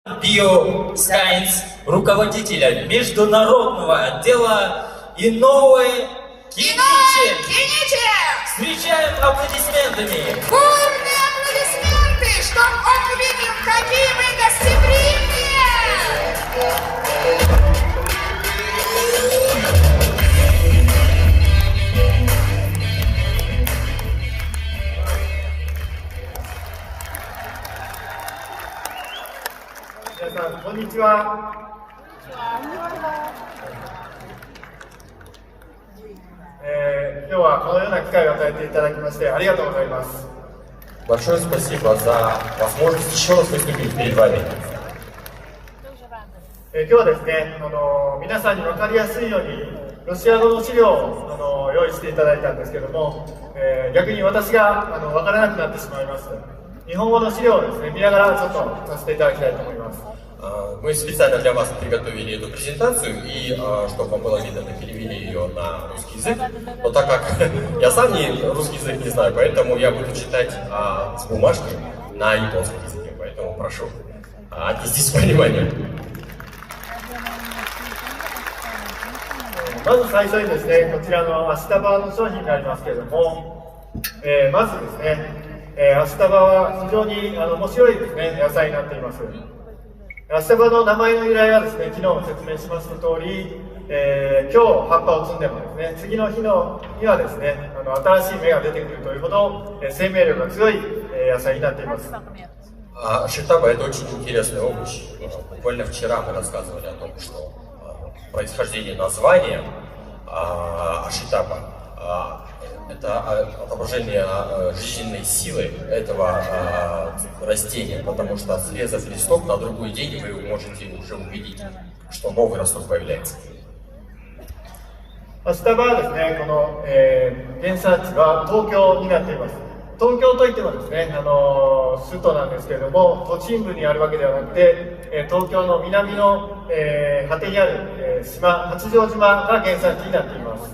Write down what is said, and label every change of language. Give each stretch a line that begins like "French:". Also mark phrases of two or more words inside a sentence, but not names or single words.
Russian: Bioscience, руководителя международного отдела Инновы Киничи. Встречаем аплодисментами. Бурные аплодисменты, чтоб он увидел, какие мы гостеприимные!
Japanese: 皆さん、こんにちは。今日はこのような機会を与えていただきましてありがとうございます。
Russian: Большое спасибо за возможность еще раз выступить перед вами.
Japanese: 今日はですね、皆さんに分かりやすいようにロシア語の資料を用意していただいたんですけども、逆に私が分からなくなってしまいます。日本語の資料をですね、見ながらちょっとさせていただきたいと思います。
Russian: Мы специально для вас приготовили эту презентацию, и чтобы вам было видно, мы перевели ее на русский язык. Но так как я сам русский язык не знаю, поэтому я буду читать с бумажки на японском языке. Поэтому прошу, отнеситесь с пониманием.
Japanese: まず最初にですね、こちらのアシタバの商品になりますけれども、まずですね、アシタバは非常に面白いですね、野菜になっています。アシタバの名前の由来はですね、昨日も説明しました通り、今日葉っぱを摘んでもですね、次の日にはですね、新しい芽が出てくるというほど、生命力が強い、野菜になっています。
Russian: Ашитаба — это очень интересный овощ. Буквально вчера мы рассказывали о том, что происхождение названия Ашитаба это отображение жизненной силы этого растения, потому что срезав листок на другой день вы можете уже увидеть, что новый росток появляется.
Japanese: アシタバはですね、この、原産地は東京になっています。東京といってもですね、首都なんですけれども、都心部にあるわけではなくて、東京の南の、果てにある、島、八丈島が原産地になっています。